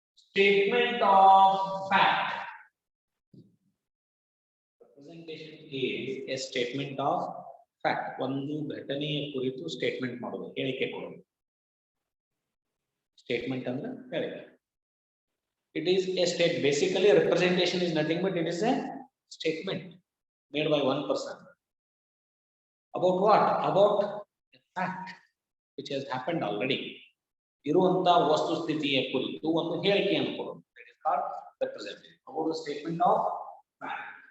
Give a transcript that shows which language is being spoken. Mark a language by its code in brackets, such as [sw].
[en] statement of fact. Representation is a statement of fact. [kn] ಒಂದು ಘಟನೆಯ ಕುರಿತು ಸ್ಟೇಟ್ಮೆಂಟ್ ಮಾಡೋದು, ಹೇಳಿಕೆ ಕೊಡೋದು. ಸ್ಟೇಟ್ಮೆಂಟ್ ಅಂದ್ರೆ ಹೇಳಿಕೆ. [en] It is a state. Basically, representation is nothing but it is a statement made by one person. About what? About a fact which has happened already. [kn] ಇರುವಂತ ವಸ್ತುಸ್ಥಿತಿಯ ಕುರಿತು ಒಂದು ಹೇಳಿಕೆಯನ್ನು ಕೊಡೋದು. [en] That is called representation. About a statement of fact.